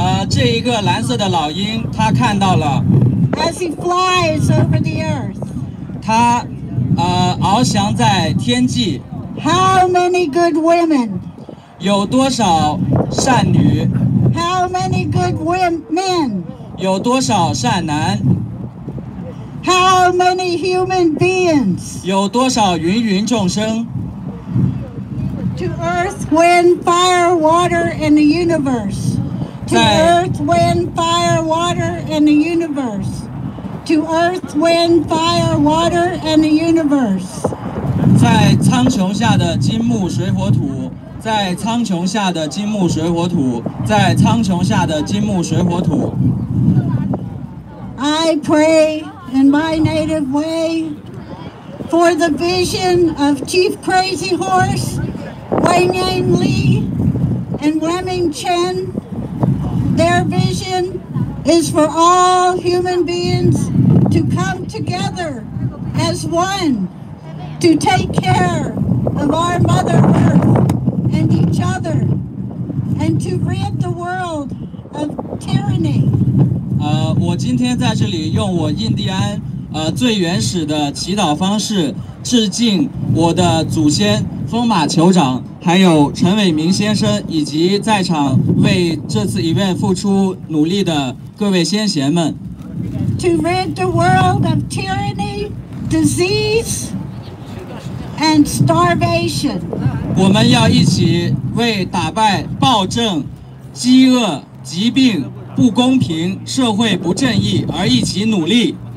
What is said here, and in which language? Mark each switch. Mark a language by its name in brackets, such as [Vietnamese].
[Chinese] 这一个蓝色的老鹰，它看到了。 [English] As he flies over the earth. [Chinese] 它翱翔在天际。 [English] How many good women? [Chinese] 有多少善女？ [English] How many good men? [Chinese] 有多少善男？ [English] How many human beings? [Chinese] 有多少芸芸众生？ [English] To earth, wind, fire, water, and the universe. To earth, wind, fire, water, and the universe. To earth, wind, fire, water, and the universe. [Chinese] 在苍穹下的金木水火土，在苍穹下的金木水火土，在苍穹下的金木水火土。 [English] I pray in my native way for the vision of Chief Crazy Horse, Wang Li, and Wemming Chen. Their vision is for all human beings to come together as one, to take care of our Mother Earth and each other, and to rid the world of tyranny. [Chinese] 我今天在这里用我印第安最原始的祈祷方式，致敬我的祖先风马酋长，还有陈伟明先生，以及在场为这次event付出努力的各位先贤们。 [English] To rid the world of tyranny, disease, and starvation. [Chinese] 我们要一起为打败暴政、饥饿、疾病、不公平、社会不正义而一起努力。